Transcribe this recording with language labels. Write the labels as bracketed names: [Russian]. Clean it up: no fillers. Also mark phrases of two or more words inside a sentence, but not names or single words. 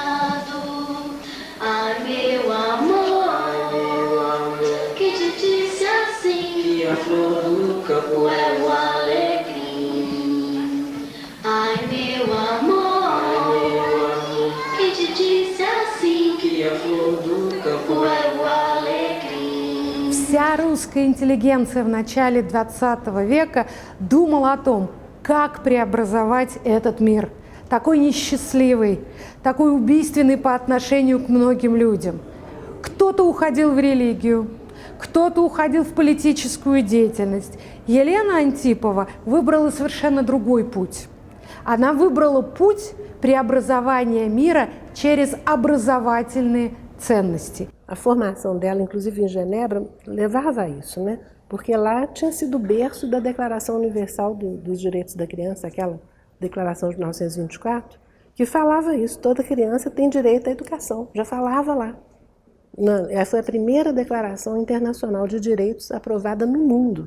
[Portuguese] Ai meu amor, que te disse assim que a flor do campo é o alecrim. Ai meu amor, que te disse assim que a flor do campo é o alecrim. [Russian] Вся русская интеллигенция в начале 20 века думала о том, как преобразовать этот мир, такой несчастливый, такой убийственный по отношению к многим людям. Кто-то уходил в религию, кто-то уходил в политическую деятельность. Елена Антипова выбрала совершенно другой путь. Она выбрала путь преобразования мира через образовательные ценности. [Portuguese] A formação dela, inclusive em Genebra, levava a isso, né? Porque lá tinha sido o berço da Declaração Universal dos Direitos da Criança, aquela Declaração de 1924, que falava isso, toda criança tem direito à educação, já falava lá. Essa foi a primeira declaração internacional de direitos aprovada no mundo.